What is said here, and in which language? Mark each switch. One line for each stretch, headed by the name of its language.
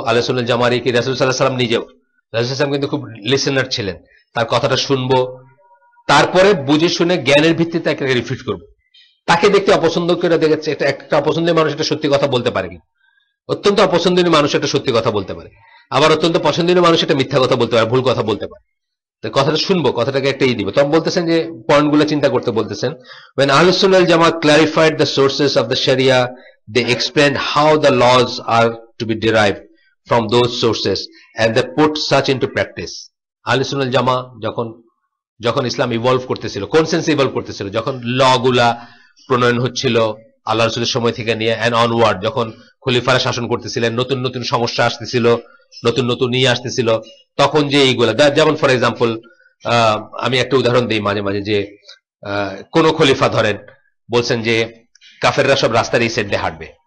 Bangla: আহলে সুন্নাত জামারি কি রাসূল সাল্লাল্লাহু আলাইহি ওয়াসাল্লাম নিজেও, রাসূল সাল্লাল্লাহু আলাইহি ওয়াসাল্লাম কিন্তু খুব লিসেনার ছিলেন, তার কথাটা শুনবো, তারপরে বুঝে শুনে জ্ঞানের ভিত্তিতে তাকে রিফিট করবো। তাকে দেখতে অপছন্দ করে দেখেছে, একটা অপছন্দের মানুষ একটা সত্যি কথা বলতে পারে, কিন্তু অত্যন্ত অপছন্দনীয় মানুষ একটা সত্যি কথা বলতে পারে, আবার অত্যন্ত পছন্দনীয় মানুষ একটা মিথ্যা কথা বলতে পারে, ভুল কথা বলতে পারে। তো কথাটা শুনবো, কথাটাকে একটা দিব। তখন বলতেছেন যে পয়েন্টগুলো চিন্তা করতে বলতেছেন,
English: when Ahlus Sunnah wal Jama'ah clarified the sources of the Sharia, they explained how the laws are to be derived from those sources and they put such into practice.
Bangla: Ahlus Sunnah wal Jama'ah যখন ইসলাম evolve করতেছিল, কোন সেন্সে evolve করতেছিল, যখন ল গুলা প্রণয়ন হচ্ছিল আল্লাহ রাসূলের সময় থেকে নিয়ে এন্ড অনওয়ার্ড, যখন খলিফারা শাসন করতেছিলেন, নতুন নতুন সমস্যা আসতেছিল, নতুন নতুন নিয়ে আসতেছিল, তখন যে এইগুলা, যেমন ফর এক্সাম্পল আমি একটা উদাহরণ দিই মাঝে মাঝে, যে কোন খলিফা ধরেন বলছেন যে কাফেররা সব রাস্তার এই সাইড দিয়ে হাঁটবে,